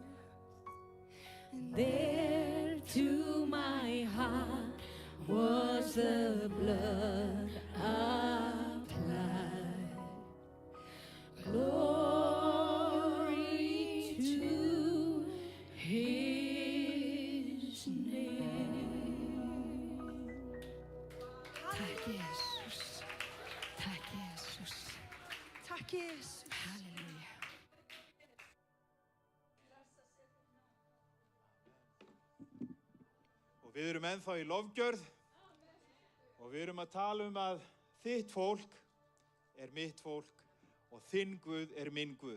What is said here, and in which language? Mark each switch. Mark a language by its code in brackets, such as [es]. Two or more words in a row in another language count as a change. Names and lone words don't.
[en] And there to my heart was the blood applied. Glory to His name. [is] Takk Jesus. Takk Jesus. Takk Jesus. Halleluja. Og við erum ennþá í lofgjörð og við erum að tala að þitt fólk er mitt fólk og þinn Guð er minn Guð.